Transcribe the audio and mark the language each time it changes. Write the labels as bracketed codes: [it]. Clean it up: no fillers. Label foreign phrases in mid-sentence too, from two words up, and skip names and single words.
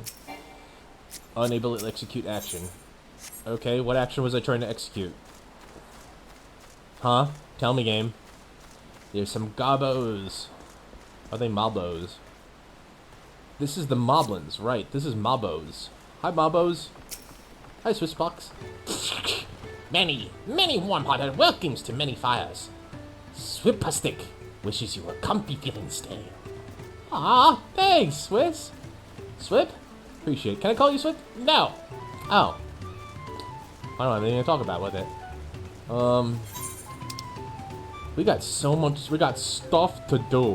[en] Unable to execute action. Okay, what action was I trying to execute? Huh? Tell me, game. There's some gobos. Are they mobos? This is the moblins, right. This is mobos. Hi, mobos. Hi, Swissbox. Many warm-hearted welcomes to many fires. Swipastic wishes you a comfy feeling stay. Ah, thanks, Swiss. Swip? Appreciate it. Can I call you Swip? No. Oh. I don't have anything to talk about with it. We got so much, we got stuff to do.